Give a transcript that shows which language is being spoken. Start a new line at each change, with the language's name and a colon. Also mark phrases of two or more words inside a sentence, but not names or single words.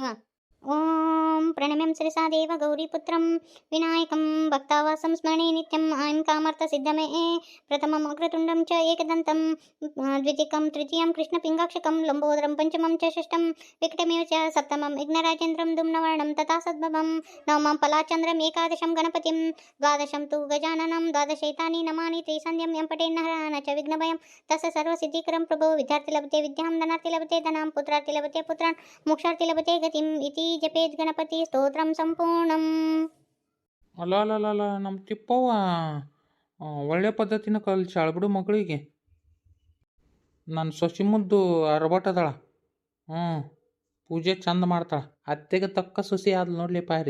Sanskrit: ಓಂ ಪ್ರಣಮ್ಯಂ ಶ್ರೀಸಾ ದೇವ ಗೌರಿಪುತ್ರಂ ವಿನಾಯಕಂ ಭಕ್ತಾವಾಸಂ ಸ್ಮರಣೆ ನಿತ್ಯಂ ಐಂ ಕಾಮರ್ಥ ಸಿದ್ಧಮೇ ಪ್ರಥಮಂ ಅಗ್ರತುಂಡಂ ಚ ಏಕದಂತಂ ದ್ವಿತೀಯಂ ತೃತೀಯಂ ಕೃಷ್ಣಪಿಂಗಾಕ್ಷಕಂ ಲಂಬೋದರಂ ಪಂಚಮಂ ಚ ಷಷ್ಠಂ ವಿಕಟಮೇವ ಚ ಸಪ್ತಮಂ ವಿಘ್ನರಾಜೇಂದ್ರಂ ಧೂಮ್ನವರ್ಣಂ ತಥಾ ಸದ್ಭವಂ ನವಮಂ ಫಲಾಚಂದ್ರಂ ಏಕಾದಶಂ ಗಣಪತಿಂ ದ್ವಾದಶಂ ತು ಗಜಾನನಂ ದ್ವಾದಶೈತಾನಿ ನಮಾನಿ ತ್ರಿಸಂಧ್ಯಂ ಯಂ ಪಠೇನ್ನಃ ನ ಚ ವಿಘ್ನಭಯಂ ತಸ್ಯ ಸರ್ವಸಿದ್ಧಿಕರಂ ಪ್ರಭೋ ವಿದ್ಯಾರ್ಥಿ ಲಭತೆ ವಿದ್ಯಾಂ ಧನಾರ್ಥಿ ಲಭತೆ ಧನಾಂ ಪುತ್ರಾರ್ಥಿ ಲಭತೆ ಪುತ್ರಾನ್ ಮೋಕ್ಷಾರ್ಥಿ ಲಭತೆ ಗತಿಂ ಇತಿ ಜಪೇತ್ ಗಣಪತಿ ಸ್ತೋತ್ರಂ ಸಂಪೂರ್ಣಂ.
Kannada: ಅಲ್ಲ ಅಲ್ಲ ಅಲ್ಲ ಅಲ್ಲ ನಮ್ಮ ತಿಪ್ಪವ್ವ ಒಳ್ಳೆ ಪದ್ಧತಿನ ಕಲ್ಸಾಳ ಬಿಡು ಮಗಳಿಗೆ. ನನ್ನ ಸೊಸಿ ಮುದ್ದು ಅರಬಟ್ಟದಾಳ. ಪೂಜೆ ಚಂದ ಮಾಡ್ತಾಳ. ಅತ್ತೆಗೆ ತಕ್ಕ ಸೊಸಿ ಆದ್ಲು ನೋಡ್ಲಿ ಪಾರಿ.